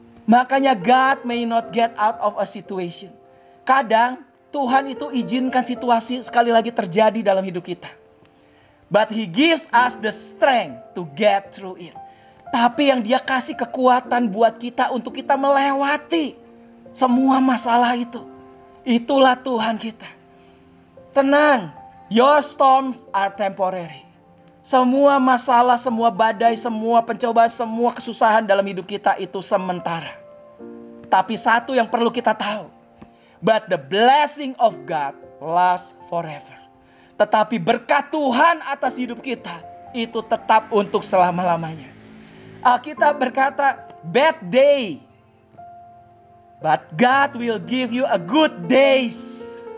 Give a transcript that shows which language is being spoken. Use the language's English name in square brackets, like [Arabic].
[English] Makanya God may not get out of a situation. [Indonesian] Kadang Tuhan itu izinkan situasi sekali lagi terjadi dalam hidup kita. [English] But He gives us the strength to get through it. [Indonesian] Tapi yang Dia kasih kekuatan buat kita untuk kita melewati semua masalah itu. Itulah Tuhan kita. [English] Tenang, your storms are temporary. [Indonesian] Semua masalah, semua badai, semua pencobaan, semua kesusahan dalam hidup kita itu sementara. Tapi satu yang perlu kita tahu. [English] But the blessing of God lasts forever. [Indonesian] Tetapi berkat Tuhan atas hidup kita itu tetap untuk selama-lamanya. Alkitab berkata, [English] bad day, but God will give you a good days.